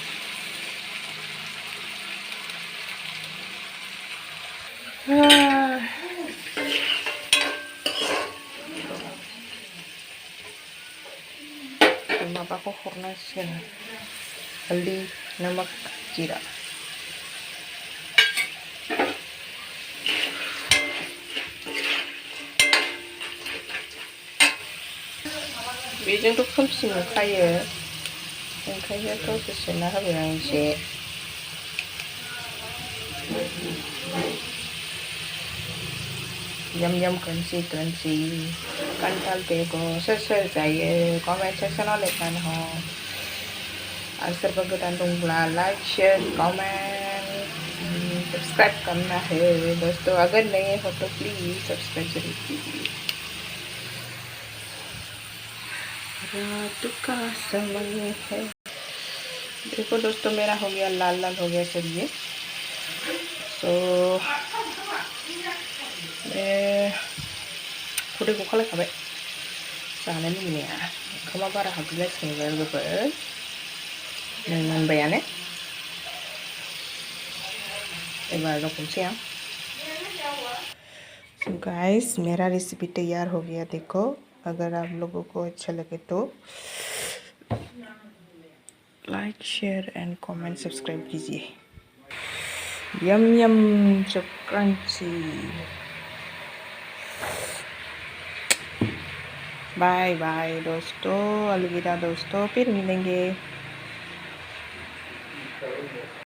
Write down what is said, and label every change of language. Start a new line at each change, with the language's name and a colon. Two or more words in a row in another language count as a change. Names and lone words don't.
Bodo: माबाखौ हरनांसिगोन हालदै नमक जिरा बेजोंथ' खोमसि नुखायो ओंखायनो थावखौ सोना होबाय आं एसे
English: yum crunchy
Hindi: kantal begor
Bodo: सोर जायो कमेन्ट सेक्सनाव लिरनानै हर आरो सोरबा गोदान दंब्ला
English: like share comment subscribe
Hindi: करना है दोस्तों अगर नए हो तो प्लीज सब्सक्राइब जरूर कीजिए रात का समय है देखो दोस्तों मेरा हो गया लाल हो गया चलिए तो
Bodo: खुदैखौ खालायखाबाय जानो लुबैनाया ओंखामा बारा हाबगुलायसिगोन लोगोफोर नै मोनबायानो एबार लखबनोसै आं
English: So guys
Hindi: मेरा रेसिपी तैयार हो गया देखो अगर आप लोगों को अच्छा लगे तो
English: like share and comment subscribe
Hindi: कीजिए
English: yum so crunchy bye bye
Hindi: दोस्तों अलविदा दोस्तों फिर मिलेंगे